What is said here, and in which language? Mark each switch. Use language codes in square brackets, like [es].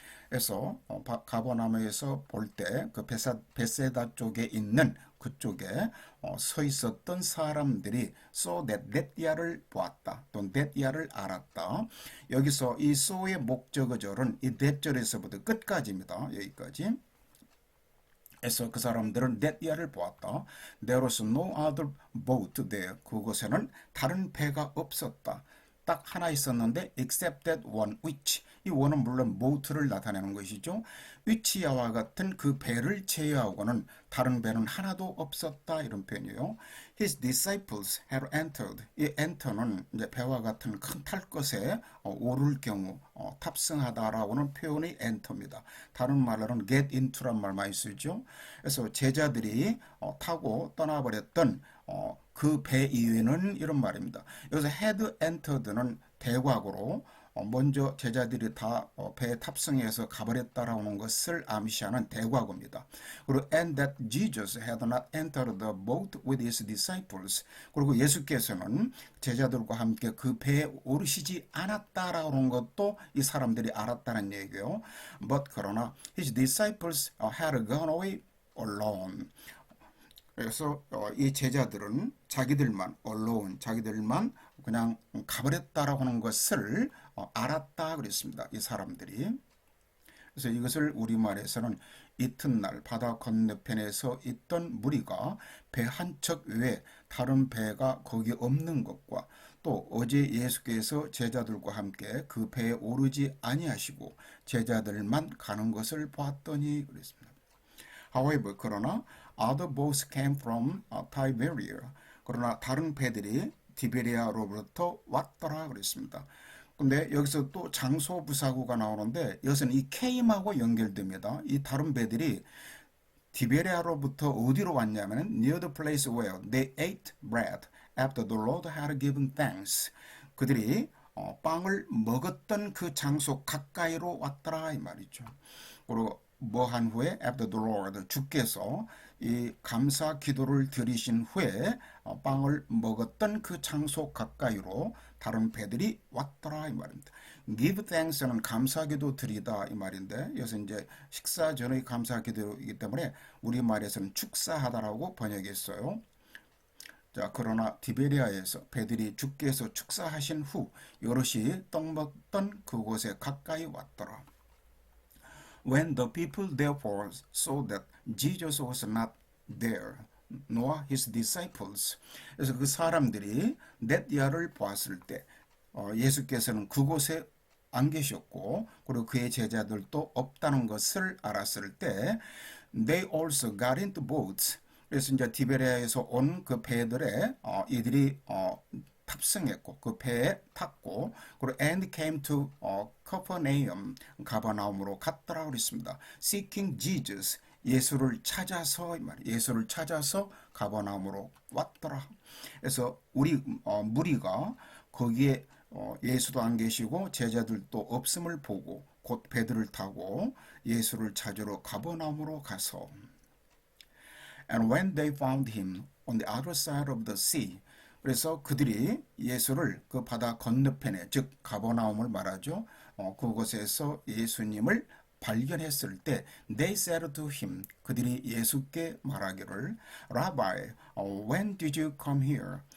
[ko] 그래서 가버나움에서 볼 때 그 벳세다 쪽에 있는 그쪽에 서 있었던 사람들이 [en] so that [ko] 야를 보았다. 또 that 야를 알았다. 여기서 이 so의 목적어절은 이 that 절에서부터 끝까지입니다. 여기까지. 그래서 그 사람들은 that 야를 보았다. [en] There was no other boat there. [ko] 그곳에는 다른 배가 없었다. 딱 하나 있었는데 [en] except that one which [ko] 이 one은 물론 boat를 나타내는 것이죠. which야와 같은 그 배를 제외하고는 다른 배는 하나도 없었다 이런 표현이에요. [en] His disciples had entered [ko] 이 enter는 이제 배와 같은 큰 탈 것에 오를 경우 탑승하다라고는 표현이 enter입니다. 다른 말로는 get into란 말 많이 쓰죠. 그래서 제자들이 타고 떠나버렸던 그 배 이외는 이런 말입니다. 여기서 had entered는 대과거로 먼저 제자들이 다 배에 탑승해서 가버렸다라는 것을 암시하는 대과거입니다. 그리고 [en] and that Jesus had not entered the boat with his disciples. [ko] 그리고 예수께서는 제자들과 함께 그 배에 오르시지 않았다라는 것도 이 사람들이 알았다는 얘기예요. [en] But [ko] 그러나 [en] his disciples had gone away alone. [ko] 그래서 이 제자들은 자기들만 자기들만 그냥 가버렸다라고 하는 것을 알았다 그랬습니다. 이 사람들이. 그래서 이것을 우리말에서는 이튿날 바다 건너편에서 있던 무리가 배 한 척 외에 다른 배가 거기 없는 것과 또 어제 예수께서 제자들과 함께 그 배에 오르지 아니하시고 제자들만 가는 것을 봤더니 그랬습니다. [en] However, [ko] 그러나 [en] other boats came from Tiberia. [ko] 그러나 다른 배들이 디베리아로부터 왔더라 그랬습니다. 근데 여기서 또 장소 부사구가 나오는데 여기서는 이 came하고 연결됩니다. 이 다른 배들이 디베리아로부터 어디로 왔냐면 [en] near the place where they ate bread after the Lord had given thanks. [ko] 그들이 빵을 먹었던 그 장소 가까이로 왔더라 이 말이죠. 그리고 뭐 한 후에 [en] after the Lord [ko] 주께서 이 감사 기도를 드리신 후에 빵을 먹었던 그 장소 가까이로 다른 배들이 왔더라 이 말입니다. Give thanks는 감사기도 드리다 이 말인데 여기서 이제 식사 전의 감사기도이기 때문에 우리말에서는 축사하다라고 번역했어요. 자, 그러나 디베리아에서 배들이 주께서 축사하신 후 여럿이 떡 먹던 그곳에 가까이 왔더라. [en] When the people therefore saw that Jesus was not there, nor his disciples. [ko] 그래서 그 사람들이 넷야를 보았을 때 예수께서는 그곳에 안 계셨고 그리고 그의 제자들도 없다는 것을 알았을 때 [en] they also got into boats. [ko] 그래서 이제 디베리아에서 온 그 배들에 이들이 탑승했고 그 배에 탔고 그리고 [en] and came to Capernaum [ko] 가버나움으로 갔더라 그랬습니다. [en] Seeking Jesus [ko] 예수를 찾아서 예수를 찾아서 가버나움으로 왔더라. 그래서 우리 무리가 거기에 예수도 안 계시고 제자들도 없음을 보고 곧 배들을 타고 예수를 찾으러 가버나움으로 가서 [en] And when they found him on the other side of the sea [ko] 그래서 그들이 예수를 그 바다 건너편에 즉 가버나움을 말하죠. 그곳에서 예수님을 발견했을 때 [en] they said to him [ko] 그들이 예수께 말하기를 [en] Rabbi, when did you come here?